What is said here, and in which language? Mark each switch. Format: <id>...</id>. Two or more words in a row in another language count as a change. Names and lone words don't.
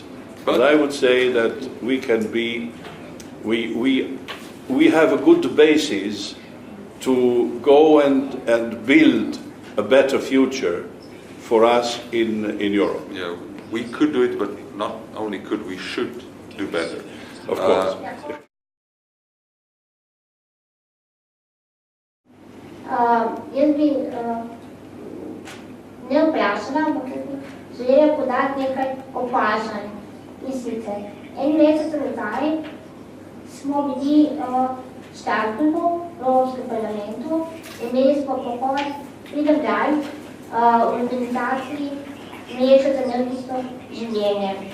<en>But I would say that we can be we have a good basis to go and build a better future for us in Europe. Yeah, we could do it, but not only could, we should do better. Of course.</en> <sl>Jaz bi ne vprašala, ampak želela podati nekaj opažanj. In sicer, en mesec nazaj smo bili v Štartbergu, v Evropskem parlamentu, imeli smo pohod Freedom Drive v organizaciji Mreže za neodvisno življenje.</sl>